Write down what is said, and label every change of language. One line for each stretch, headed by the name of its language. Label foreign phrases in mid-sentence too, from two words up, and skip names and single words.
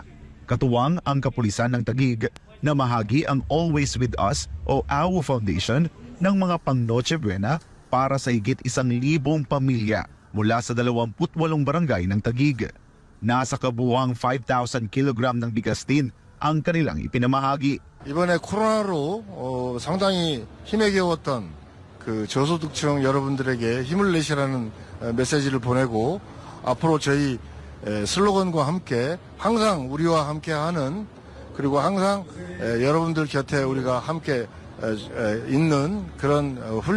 Filipino: Katuwang ang kapulisan ng Taguig na mahagi ang Always With Us o AWO Foundation ng mga pang Noche Buena para sa higit 1,000 pamilya mula sa 28 barangay ng Taguig. Nasa kabuuang 5,000 kilogram ng bigas din ang kanilang ipinamahagi.
Korean: 이번에 코로나로 상당히 힘에 겨웠던 그 저소득층 여러분들에게 힘을 내시라는 메시지를 보내고 앞으로 저희 슬로건과 함께 항상 우리와 함께하는 그리고 항상 여러분들 곁에 우리가 함께 있는 그런